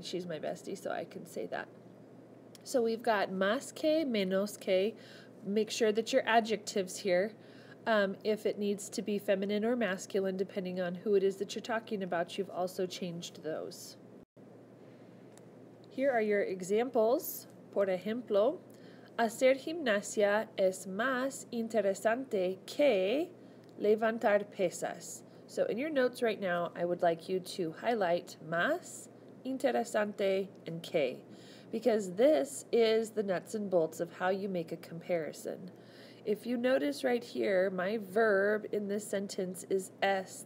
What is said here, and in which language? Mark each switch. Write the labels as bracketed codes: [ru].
[en] She's my bestie, so I can say that. So we've got [es] más que, menos que. [en] Make sure that your adjectives here, if it needs to be feminine or masculine, depending on who it is that you're talking about, you've also changed those. Here are your examples. [es] Por ejemplo, hacer gimnasia es más interesante que levantar pesas. [en] So in your notes right now, I would like you to highlight más, interesante, and que, because this is the nuts and bolts of how you make a comparison. If you notice right here, my verb in this sentence is es.